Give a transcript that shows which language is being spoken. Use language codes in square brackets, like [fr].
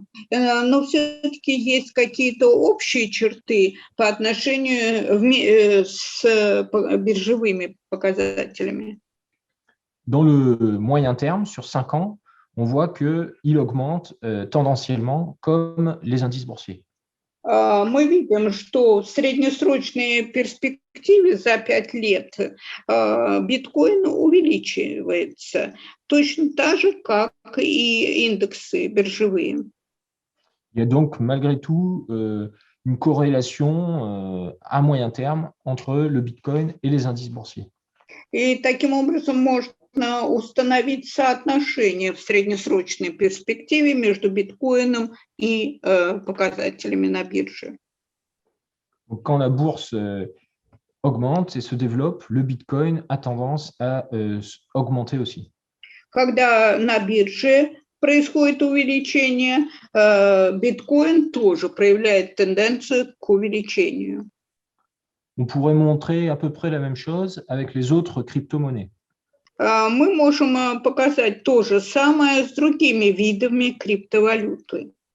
[ru] Но все-таки есть какие-то общие черты по отношению с биржевыми показателями. [fr] Dans le moyen terme, sur 5 ans, on voit qu'il augmente tendanciellement comme les indices boursiers. [ru] Мы видим, что в среднесрочной перспективе за 5 лет биткоин увеличивается точно так же, как и индексы биржевые. [fr] Il y a donc malgré tout une corrélation à moyen terme entre le Bitcoin et les indices boursiers. [ru] И таким образом можно установить соотношение в среднесрочной перспективе между биткоином и показателями на бирже. [fr] Donc, quand la bourse augmente et se développe, le Bitcoin a tendance à augmenter aussi. [ru] Когда на bирже происходит увеличение, биткоин тоже проявляет тенденцию к увеличению. [fr] On pourrait montrer à peu près la même chose avec les autres crypto-monnaies. [ru] Мы можем показать то же самое с другими видами криптовалюты.